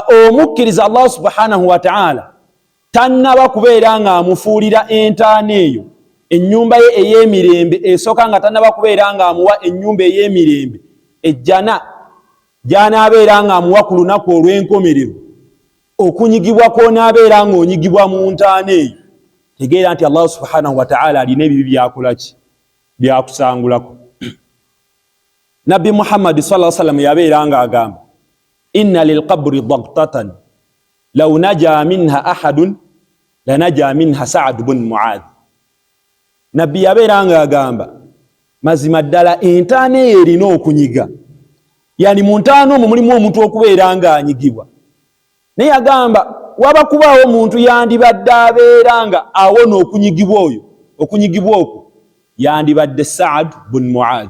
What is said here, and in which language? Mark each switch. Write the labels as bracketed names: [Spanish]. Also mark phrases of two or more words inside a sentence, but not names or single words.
[Ganda] omukkiriza Allah [Arabic] سبحانه وتعالى [Ganda] tannaba kubeera nga amufuulira entaana eyo ennyumba ye ey'emirembe, esooka nga tannaba kubeera nga amuwa ennyumba ey'emirembe ejjana gy'anaabeera nga amuwa ku lunaku olw'enkomerero, okunyigibwa kw'onaabeera nga onyigibwa mu ntaana eyo, tegeera nti Allah [Arabic] سبحانه وتعالى [Ganda] alina ebibi byakola ki, byakusangulako. Nabbi Muhammad [Arabic] صلى الله عليه وسلم [Ganda] yabeera nga agamba [Arabic] إن للقبر ضغطة لو نجا منها أحد لنجا منها سعد بن معاذ. [Ganda] Nabbi yabeera nga agamba mazima ddala entaana eyo erina okunyiga, yani mu ntaana omwo mulimu omuntu okubeera nga anyigibwa, naye agamba waba kubaawo omuntu yandibadde abeera nga awona okunyigibwa oyo, okunyigibwa okwo yandibadde Sa'd bin Mu'adh.